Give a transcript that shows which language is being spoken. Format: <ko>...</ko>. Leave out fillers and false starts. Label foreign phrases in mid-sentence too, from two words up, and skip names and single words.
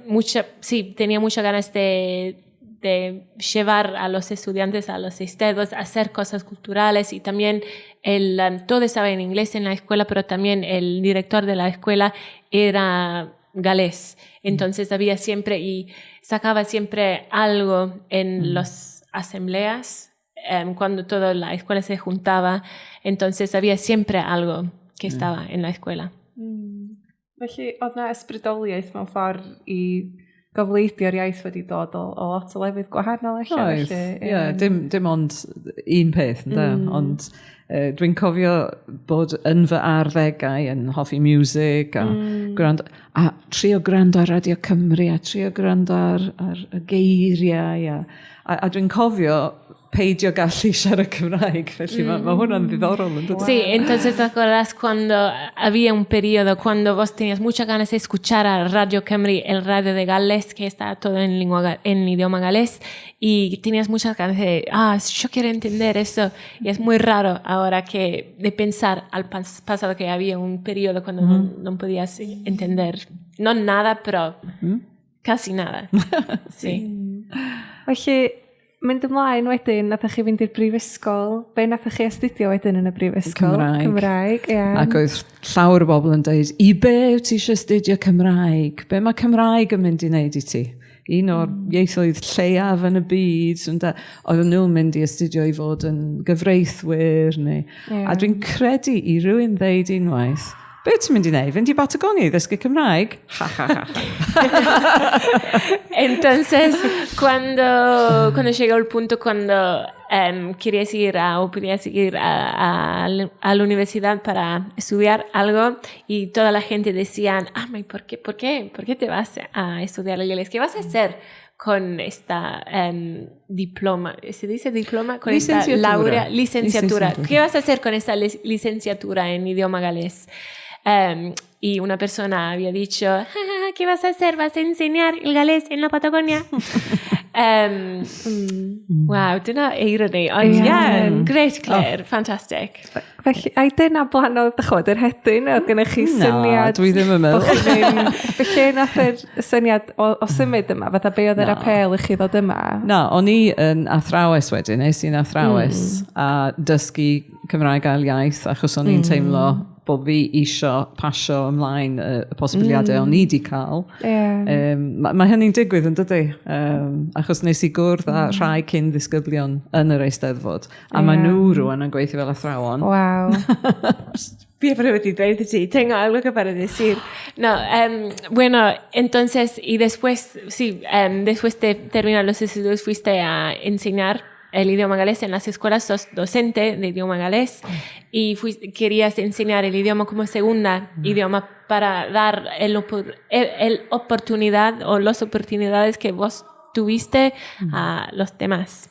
<es>Tenía muchas ganas de llevar a los estudiantes a los estedos, a hacer cosas culturales y también todo estaba en inglés en la escuela, pero también el director de la escuela era galés. Entonces había siempre y sacaba siempre algo en las asambleas, cuando toda la escuela se juntaba, entonces había siempre algo que estaba en la escuela.</es> <cy>Felly, oedd na ysbrydoliaeth mewn ffordd i gofleiddio'r iaith wedi dod o lot o lefydd gwahanol eich. Oes, dim ond un peth, ond dwi'n cofio bod yn fy arddegau yn hoffi music a trio gwrando ar Radio Cymru a trio gwrando ar y geiriau a dwi'n cofio peidio gallu siarad Cymraeg, felly mae hwnna'n ddiddorol yn dod.</cy> <es>Sí, entonces te acuerdas cuando había un periodo cuando vos tenías muchas ganas de escuchar a Radio Cymru, el radio de Gales, que está todo en idioma galés, y tenías muchas ganas de, yo quiero entender eso, y es muy raro ahora de pensar al pasado que había un periodo cuando no podías entender, no nada, pero casi nada. Sí.</es> <cy>Felly, mynd ymlaen wedyn, nathach chi fynd i'r brifysgol. Be nathach chi astudio wedyn yn y brifysgol? Cymraeg, ie. Ac oedd llawer o bobl yn dweud, i be wyt ti eisiau astudio Cymraeg? Be mae Cymraeg yn mynd i wneud i ti? Un o'r ieithoedd lleiaf yn y byd. Oedden nhw'n mynd i astudio i fod yn gyfreithwyr. A dwi'n credu i rywun ddeud unwaith, be ti'n mynd i wneud? Fynd i Patagonia i ddysgu Cymraeg?</cy> <es>Entonces, cuando llegó el punto cuando querías ir o podías ir a la universidad para estudiar algo y toda la gente decía, ¿por qué te vas a estudiar inglés? ¿Qué vas a hacer con esta diploma? ¿Se dice diploma? Con esta licenciatura. ¿Qué vas a hacer con esta licenciatura en idioma galés? Y una persona había dicho, ¿qué vas a hacer? ¿Vas a enseñar el galés en la Patagonia?</es> <cy>Wow, dyna eirony.</cy> <en>Great, Claire, fantastic.</en> <cy>Felly, ai dyna blan o, yr hedyn, oedd gennych chi syniad? Na, dwi ddim yn meddwl. Felly, nath yr syniad o symud yma, fatha be oedd yr apel i chi ddod yma? Na, o'n i yn athrawes wedyn, nes i'n athrawes a dysgu Cymraeg ail iaith, achos o'n i'n teimlo bod fi isio pasio ymlaen y posibiliadau o'n i wedi cael. Mae hynny'n digwydd yn dydy. Achos nes i gwrdd â rhai cyn ddisgyblion yn yr Eisteddfod. A mae nhw rwan yn gweithio fel athrawon. Waw.</cy> <es>Siempre me dice, sí, tengo algo que para decir. No, bueno, entonces, y después, sí, después de terminar los estudios fuiste a enseñar el idioma galés en las escuelas, sos docente de idioma galés y querías enseñar el idioma como segunda idioma para dar el oportunidad o las oportunidades que vos tuviste a los demás.</es>